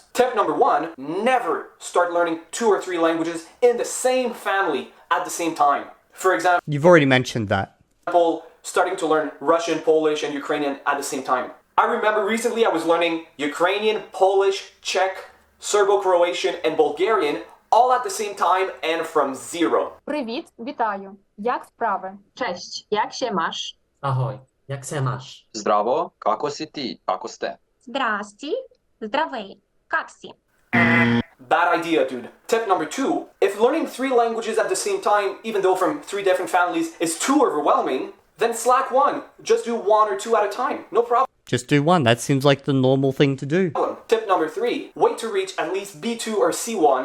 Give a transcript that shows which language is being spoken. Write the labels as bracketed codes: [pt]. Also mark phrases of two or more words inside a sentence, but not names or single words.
[en] Tip number 1, never start learning 2 or 3 languages in the same family at the same time. For example, You've already mentioned that. starting to learn Russian, Polish, and Ukrainian at the same time. I remember recently I was learning Ukrainian, Polish, Czech, Serbo-Croatian, and Bulgarian all at the same time and from zero. [uk] Привіт, вітаю. Як справи? [pl] Cześć, jak się masz? [cs] Ahoj, jak se máš? [sr] Zdravo, kako si ti, kako ste? [bg] Здрасти, здравей, как си? [en] Bad idea, dude. Tip number 2, if learning 3 languages at the same time, even though from 3 different families, is too overwhelming, then slack one. Just do 1 or 2 at a time. No problem. Just do one. That seems like the normal thing to do. Tip number 3, wait to reach at least B2 or C1.